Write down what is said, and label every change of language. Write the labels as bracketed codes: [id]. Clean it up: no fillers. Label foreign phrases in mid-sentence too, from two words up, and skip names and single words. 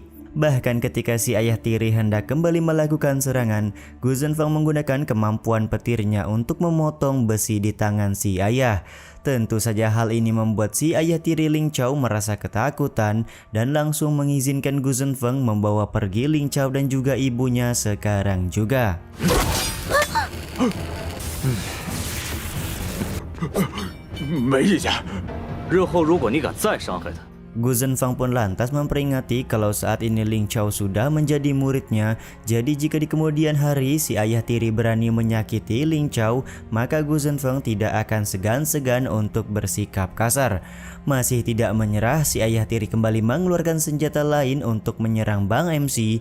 [id] Bahkan ketika si ayah tiri hendak kembali melakukan serangan, Gu Zhenfeng menggunakan kemampuan petirnya untuk memotong besi di tangan si ayah. Tentu saja hal ini membuat si ayah tiri Ling Chao merasa ketakutan dan langsung mengizinkan Gu Zhenfeng membawa pergi Ling Chao dan juga ibunya sekarang juga. [zh] 没意见。日后如果你敢再伤害他， [id] Gu Zhenfeng pun lantas memperingati kalau saat ini Ling Chao sudah menjadi muridnya. Jadi jika di kemudian hari si ayah tiri berani menyakiti Ling Chao, maka Gu Zhenfeng tidak akan segan-segan untuk bersikap kasar. Masih tidak menyerah, si ayah tiri kembali mengeluarkan senjata lain untuk menyerang Bang MC.